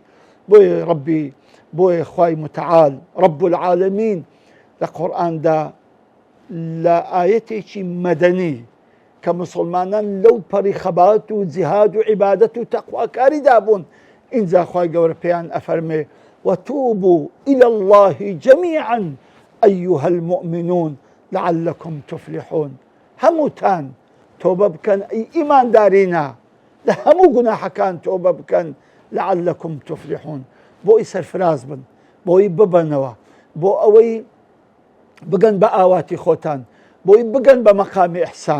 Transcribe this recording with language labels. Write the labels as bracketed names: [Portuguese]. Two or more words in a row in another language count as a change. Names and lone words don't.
[Central Kurdish] بۆیە ڕەبی، بۆیە خوای متعال ڕەب العالەمین لە قورئاندا لە ئایەتێکی مەدەنی کە مسلمانان لەو پەڕی خەبات و جیهاد و عیبادەت و تەقواکاری دابوون، ئینجا خوای گەورە پێیان ئەفەرمێ [Arabic] وتوبوا إلى الله جميعا أيها المؤمنون لعلكم تفلحون. [Central Kurdish] هەمووتان تۆبە بکەن ئەی ئیماندارینە، لە هەموو گوناحەکان تۆبە بکەن [Arabic] لعلكم تفلحون، [Central Kurdish] بۆی سەرفراز بن، بۆی ببەنەوە، بۆ ئەوەی بگەن بە ئاواتی خۆتان، بۆی بگەن بە مەقامی ئیحسان.